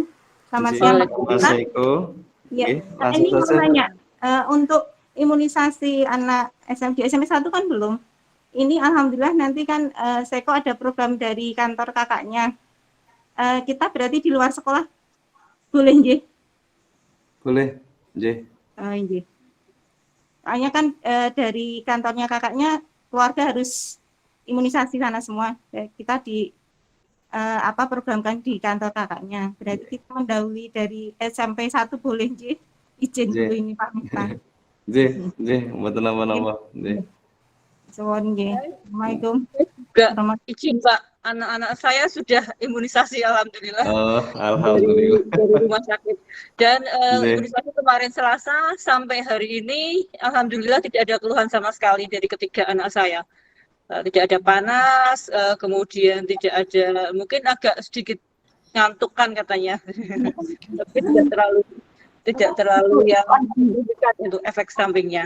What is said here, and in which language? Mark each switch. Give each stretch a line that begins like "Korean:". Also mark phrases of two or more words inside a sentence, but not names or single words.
Indonesian: Selamat siang Mas Eko. Ya, ini mau nanya. Untuk imunisasi anak SMD SMP 1 kan belum. Ini alhamdulillah nanti kan Seko ada program dari kantor kakaknya. Kita berarti di luar sekolah boleh nggih? Boleh, nggih. Nggih. Soalnya kan dari kantornya kakaknya keluarga harus imunisasi sana semua. Kita programkan di kantor kakaknya. Berarti kita mendahului dari SMP 1 boleh nggih? Izin dulu ini Pak Miftah.
Javanese: Nggih, mboten napa-napa. Nggih. Suwun nggih.
Indonesian: Assalamualaikum. Juga izin Pak, anak-anak saya sudah imunisasi alhamdulillah. Oh, alhamdulillah. Dari rumah sakit. Dan Nggih. imunisasi kemarin Selasa sampai hari ini alhamdulillah tidak ada keluhan sama sekali dari ketiga anak saya. Tidak ada panas, kemudian tidak ada, mungkin agak sedikit ngantuk kan katanya, tapi tidak terlalu yang dekat untuk efek sampingnya.